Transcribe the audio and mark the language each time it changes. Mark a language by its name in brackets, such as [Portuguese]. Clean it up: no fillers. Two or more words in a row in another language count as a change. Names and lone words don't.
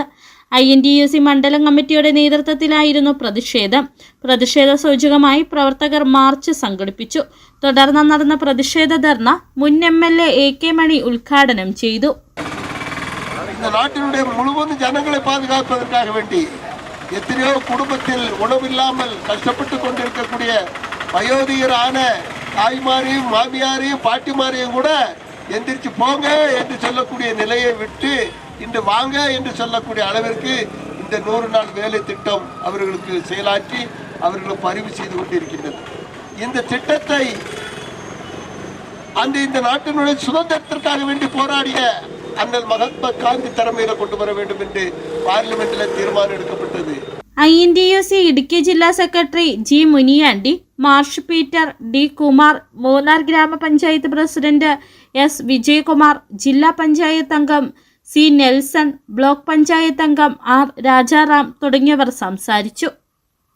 [Malayalam] INTUC മണ്ഡലം കമ്മിറ്റിയുടെ നേതൃത്വത്തിലായിരുന്നു പ്രതിഷേധ സൂചകമായി പ്രവർത്തകർ മാർച്ച് സംഘടിപ്പിച്ചു. തുടർന്ന് നടന്ന പ്രതിഷേധ ധർണ മുൻ MLA AK മണി ഉദ്ഘാടനം ചെയ്തു. നാട്ടിലെ മുഴുവൻ ജനങ്ങളെ [Tamil] பாதுகாப்பதற்காக வேண்டி எத்தனையோ குடும்பத்தில் உணவில்லாமல் கஷ்டப்பட்டு கொண்டிருக்கக்கூடிய வயோதிகரான தாய்மாரையும் மாமியாரையும் பாட்டிமாரையும் கூட எந்திரிச்சு போங்க என்று சொல்லக்கூடிய நிலையை விட்டு இன்று வாங்க என்று சொல்லக்கூடிய அளவிற்கு இந்த 100 நாள் வேலை திட்டம் அவர்களுக்கு செயலாற்றி அவர்களுக்கு பரிவு செய்து கொண்டிருக்கின்றது. இந்த திட்டத்தை இந்த நாட்டினுடைய சுதந்திரத்திற்காக வேண்டி போராடிய அண்ணல் மகாத்மா காந்தி தலைமையில கொண்டு வர வேண்டும் என்று பார்லிமெண்டில் தீர்மானம் எடுக்கப்பட்டது. [Malayalam] INTUC ഇടുക്കി ജില്ലാ സെക്രട്ടറി G മുനിയാണ്ടി, മാർഷ് പീറ്റർ, D കുമാർ, മൂന്നാർ ഗ്രാമപഞ്ചായത്ത് പ്രസിഡന്റ് S വിജയകുമാർ, ജില്ലാ പഞ്ചായത്ത് അംഗം C നെൽസൺ, ബ്ലോക്ക് പഞ്ചായത്ത് അംഗം R രാജാറാം തുടങ്ങിയവർ സംസാരിച്ചു.